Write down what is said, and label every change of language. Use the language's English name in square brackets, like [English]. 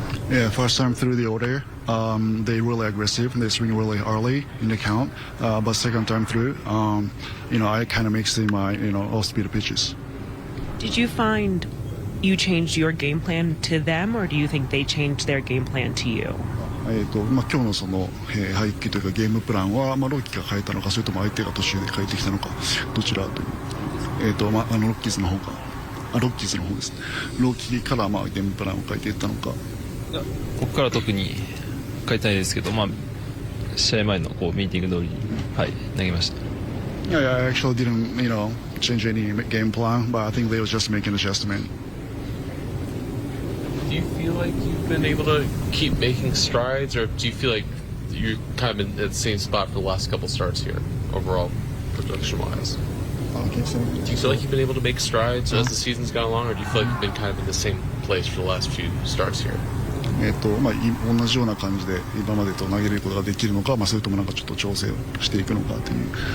[English] Yeah, first time through the order, they really aggressive. They swing really early in the count, but second time through, I kind of mix in my off-speed pitches. Did you find you changed your game plan to them, or do you think they changed their game plan to you? [Japanese] 今日のその配球というかゲームプランは、ロッキーが変えたのか、それとも相手が途中で変えてきたのか、どちらという、ロッキーズの方ですね。ロッキーからゲームプランを変えていったのか。ここから特に変えたいですけど、試合前のミーティング通りに、投げました。 [English] Yeah, I actually didn't, change any game plan, but I think they were just making an adjustment. Do you feel like you've been able to keep making strides, or do you feel like you're kind of been at the same spot for the last couple starts here, overall, production-wise? Can you say that? Do you feel like you've been able to make strides as the season's gone along, or do you feel like you've been kind of in the same place for the last few starts here? [Japanese] 同じような感じで今までと投げることができるのか、それともちょっと調整をしていくのかという。